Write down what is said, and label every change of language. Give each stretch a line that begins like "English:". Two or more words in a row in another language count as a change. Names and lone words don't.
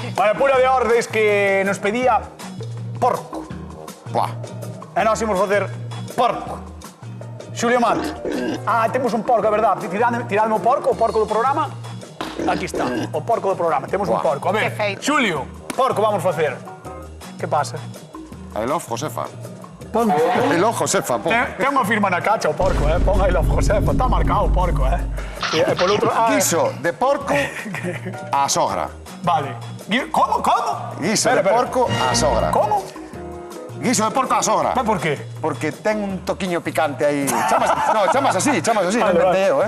Galician: Vale, Pura de ordes que nos pedía porco. Buah. E nós imos facer porco. Xulio Mato. Temos un porco, é verdad. Tiradme o porco do programa. Aquí está, o porco do programa. Temos un Buah. porco. A ver, Que feito. Xulio, porco vamos facer. Que pasa?
English: I love Josefa.
Galician: Pon.
English: I love Josefa, pon.
Galician: Ten unha firma na cacha o porco, Pon
English: I love Josefa.
Galician: Está marcado o porco, E por outro... Guiso de porco á sogra. Vale. Como? Guiso de Espera. porco á sogra. Como? Guiso de porco á sogra. Mas por qué? Porque ten un toquiño picante aí. Chamas así, non inventei eu,